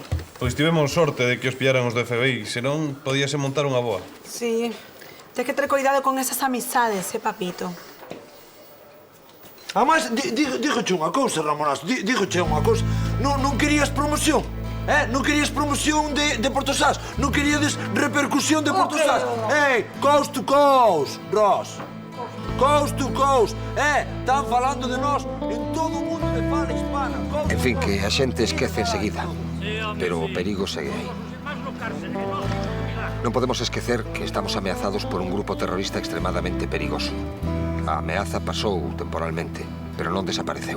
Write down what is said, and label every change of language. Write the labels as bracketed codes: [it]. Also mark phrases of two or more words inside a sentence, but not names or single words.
[gl] Pois tivemos sorte de que os pillaran os do FBI, senón podíase montar unha boa. Sí, tens que ter cuidado con esas amizades, papito. Ademais, dígoche unha cousa, Ramonazo, dígoche unha cousa. Non querías promoción, non querías promoción de Porto Sass, non queríades repercusión de Porto Sass. [en] Coast to coast, Ross. Coast to coast. [gl] Están falando de nós en todo o mundo de fala hispana. En fin, que a xente esquece enseguida, pero o perigo segue aí. Non podemos esquecer que estamos ameazados por un grupo terrorista extremadamente perigoso. A ameaza pasou temporalmente, pero non desapareceu.